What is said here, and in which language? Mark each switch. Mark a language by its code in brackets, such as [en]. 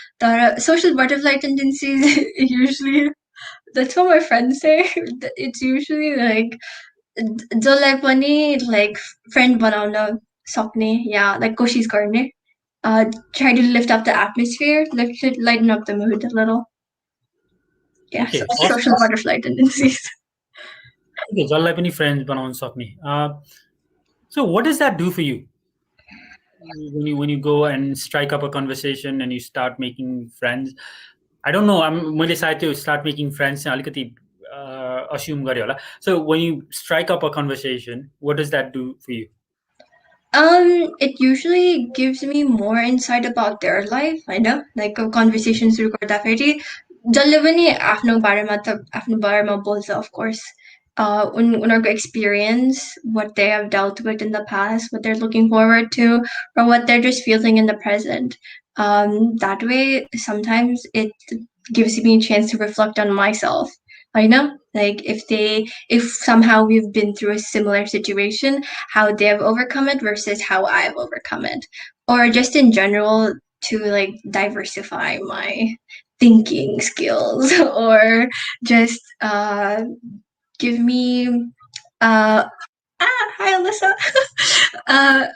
[ne] तर [en] social butterfly tendencies usually, that's what my friends say. It's usually like [ne] जसलाई पनि [en] like friend [ne] बनाउन सक्ने, [en] yeah, like [ne] कोसिस गर्ने. [en] Try to lift up the atmosphere, lighten up the mood a little. Yeah, Okay, so social butterfly tendencies. Okay, [ne] जसलाई पनि friends बनाउन सक्ने. [en] So what does that do for you? When you go and strike up a conversation and you start making friends, I don't know, [ne] मैले सायद त्यो [en] start making friends [ne] चाहिँ अलिकति [en] assume [ne] गरेँ होला. [en] So when you strike up a conversation, what does that do for you? It usually gives me more insight about their life, [ne] होइन? [en] Like a conversation [ne] सुरु गर्दाखेरि जसले पनि आफ्नो बारेमा बोल्छ, [en] of course. [ne] उनीहरूको [en] experience, what they have dealt with in the past, what they're looking forward to, or what they're just feeling in the present. That way, sometimes it gives me a chance to reflect on myself. I know, like if somehow we've been through a similar situation, how they have overcome it versus how I've overcome it, or just in general to like diversify my thinking skills, or just give me hi Alyssa.